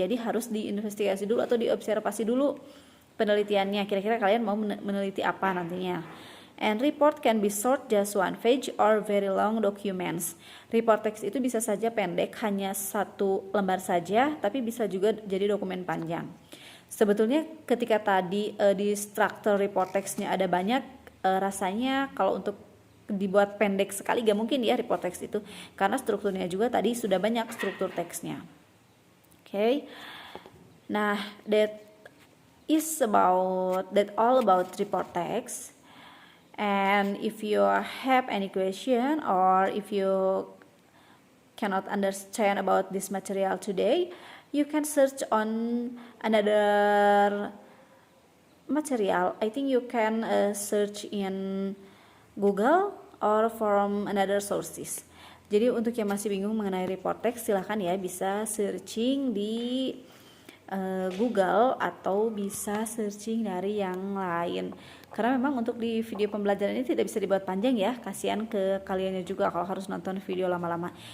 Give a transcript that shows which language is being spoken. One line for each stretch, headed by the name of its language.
Indonesian: Jadi harus diinvestigasi dulu atau diobservasi dulu penelitiannya. Kira-kira kalian mau meneliti apa nantinya.
English: And report can be short, just one page, or very long documents.
Indonesian: Report text itu bisa saja pendek, hanya satu lembar saja, tapi bisa juga jadi dokumen panjang. Sebetulnya ketika tadi di struktur report textnya ada banyak, rasanya kalau untuk dibuat pendek sekali gak mungkin ya report text itu, karena strukturnya juga tadi sudah banyak struktur teksnya. Oke.
English: Okay. Nah, that all about report text. And if you have any question or if you cannot understand about this material today, you can search on another material. I think you can search in Google or from another sources.
Indonesian: Jadi untuk yang masih bingung mengenai report text, silahkan ya bisa searching di Google atau bisa searching dari yang lain. Karena memang untuk di video pembelajaran ini tidak bisa dibuat panjang ya, kasihan ke kaliannya juga kalau harus nonton video lama-lama.